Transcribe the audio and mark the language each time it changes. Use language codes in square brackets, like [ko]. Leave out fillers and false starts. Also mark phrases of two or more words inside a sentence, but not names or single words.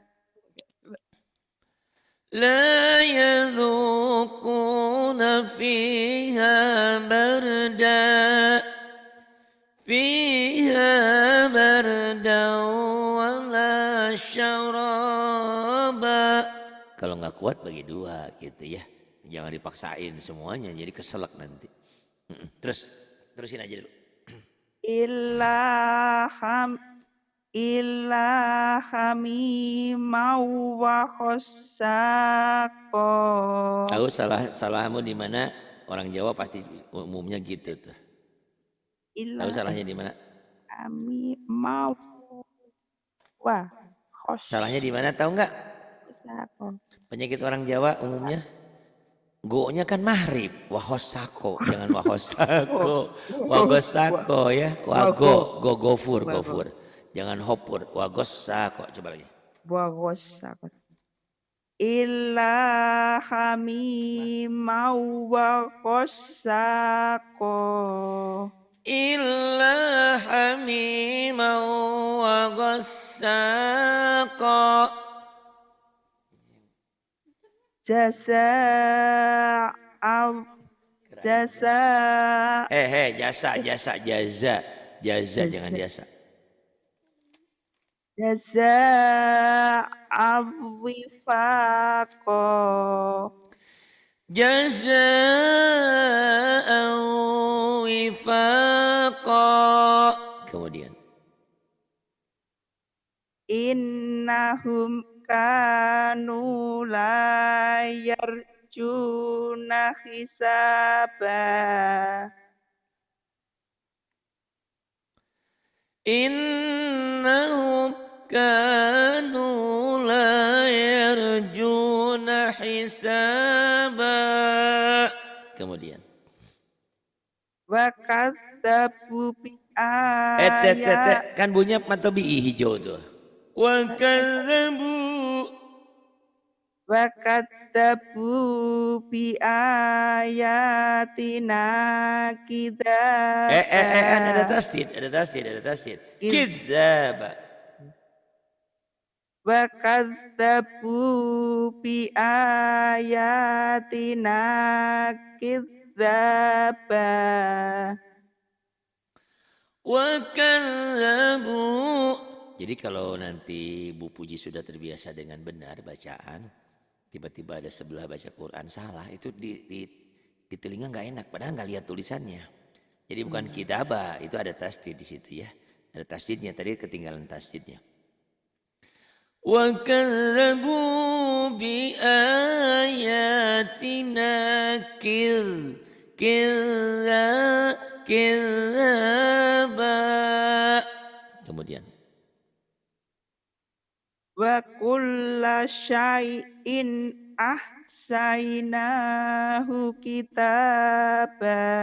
[ar] لا يذوقون فيها بردا. فيها بردا ولا شرابا. [id] Kalau nggak kuat bagi dua gitu ya. Jangan dipaksain semuanya jadi keselak nanti. Terusin aja dulu. [ar] إلا إلا حميما وغساقا. [id] Tahu salahmu di mana? Orang Jawa pasti umumnya gitu tuh. Tahu [ar] Illa [id] salahnya di mana? [ar] حميما و [id] Salahnya di mana tahu nggak? [ar] ghassaqa. [id] Penyakit orang Jawa umumnya go-nya kan mahrib, wahosako, jangan wahosako, wagosako ya, gofur, Wago jangan hopur, wagosako, coba lagi. [ar] وغساقا. إلا حميما وغساقا. إلا حميما وغساقا. جزاء جسا [id] Jasa, jaza jangan jasa. [ar] جزاء وفاقا. جزاء وفاقا. [id] Kemudian [ar] إنهم كانوا لا يرجون حسابا. إنهم كانوا لا يرجون حسابا. [id] Kemudian [ar] وكذبوا ب [id] kan bunyinya matobi'i hijau tuh. [ar] وكذبوا. وكذبوا بآياتنا [id] Ada [ar] kidzaba. [id] tasdid. Kidzaba. [ar] وكذبوا بآياتنا كذابا. وكذبوا. [id] Jadi kalau nanti Bu Puji sudah terbiasa dengan benar bacaan, tiba-tiba ada sebelah baca Quran salah, itu di telinga nggak enak, padahal nggak lihat tulisannya. Jadi bukan kitabah, itu ada tasdid di situ ya. Ada tasdidnya, tadi ketinggalan tasdidnya. [ar] وكذبوا بآياتنا كذابا. [id] Kemudian [ar] وكل شيء أحصيناه كتابا.